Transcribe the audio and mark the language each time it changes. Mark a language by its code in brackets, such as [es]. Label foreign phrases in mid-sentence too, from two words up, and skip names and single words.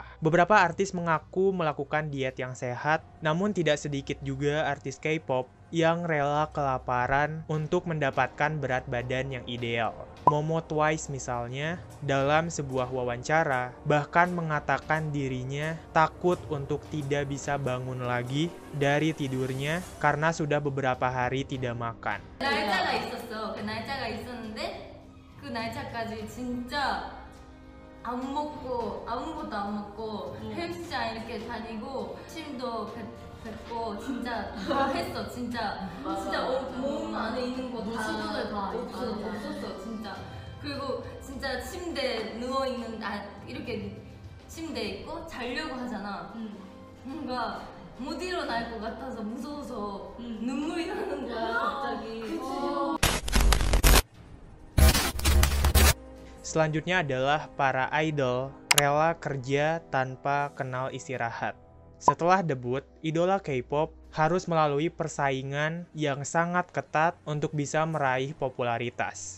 [id] Beberapa artis mengaku melakukan diet yang sehat, namun tidak sedikit juga artis K-pop yang rela kelaparan untuk mendapatkan berat badan yang ideal. Momo Twice misalnya, dalam sebuah wawancara, bahkan mengatakan dirinya takut untuk tidak bisa bangun lagi dari tidurnya karena sudah beberapa hari tidak makan. [ko] 날짜가 있었어. 그 날짜가 있었는데 그 날짜까지 진짜 안 먹고 아무것도 안 먹고 헬스장 이렇게 다니고 침도 뱉고 진짜 다 했어. 진짜 몸 안에 있는 거 다 없었어 진짜. 그리고 진짜 침대 누워 있는 이렇게 침대에 있고 자려고 하잖아. 뭔가 못 일어날 것 같아서 무서워서 눈물이 나는 거야 갑자기. [id] Selanjutnya adalah para idol rela kerja tanpa kenal istirahat. Setelah debut, idola K-pop harus melalui persaingan yang sangat ketat untuk bisa meraih popularitas.